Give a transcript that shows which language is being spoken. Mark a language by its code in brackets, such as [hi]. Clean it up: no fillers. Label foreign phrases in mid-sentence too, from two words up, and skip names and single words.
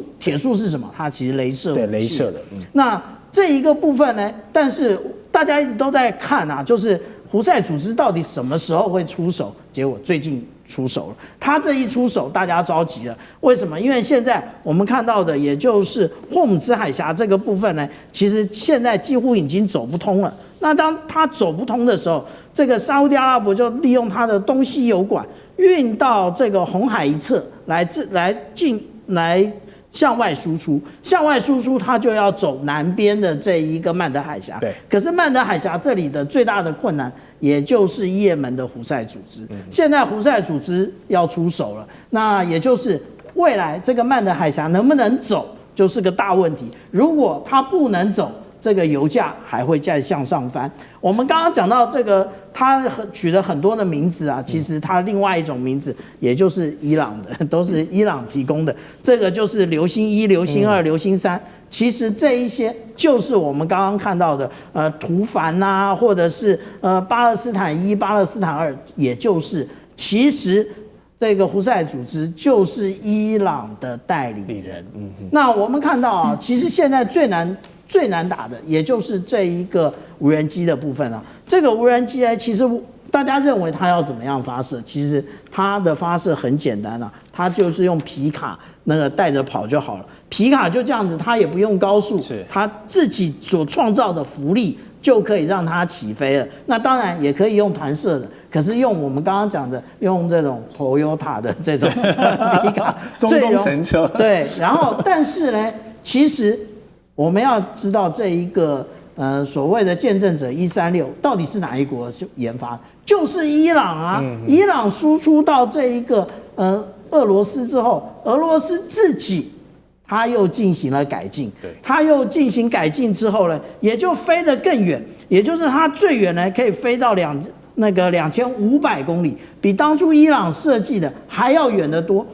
[zh] 鐵樹是什麼？它其實雷射武器。對，雷射的。那這一個部分呢？但是大家一直都在看啊，就是胡塞組織到底什麼時候會出手？結果最近出手了。他這一出手，大家着急了。為什麼？因為現在我們看到的，也就是霍姆茲海峽這個部分呢，其實現在幾乎已經走不通了。那當它走不通的時候，這個沙烏地阿拉伯就利用它的東西油管運到這個紅海一側來向外輸出，向外輸出它就要走南邊的這一個曼德海峽。對。可是曼德海峽這裡的最大的困難，也就是也門的胡塞組織。現在胡塞組織要出手了，那也就是未來這個曼德海峽能不能走，就是個大問題。如果它不能走，這個油價還會再向上翻。我們剛剛講到這個，他取了很多的名字啊，其實他另外一種名字，也就是伊朗的，都是伊朗提供的。這個就是流星1、流星2、流星3。其實這一些就是我們剛剛看到的，圖凡啊，或者是巴勒斯坦1、巴勒斯坦2，也就是其實這個胡塞組織就是伊朗的代理人。那我們看到啊，其實現在最難打的，也就是這一個無人機的部分啊。這個無人機呢，其實大家認為它要怎麼樣發射？其實它的發射很簡單啊，它就是用皮卡那個帶着跑就好了。皮卡就這樣子，它也不用高速，它自己所創造的浮力就可以讓它起飛了。那當然也可以用彈射的，可是用我們剛剛講的，用這種 Toyota 的這種皮卡，中東神車。對，然後但是呢，其實我們要知道這一個所謂的見證者136到底是哪一國研發？就是伊朗啊！伊朗輸出到這一個俄羅斯之後，俄羅斯自己他又進行了改進，他又進行改進之後呢，也就飛得更遠，也就是他最遠呢可以飛到2500公里，比當初伊朗設計的還要遠得多。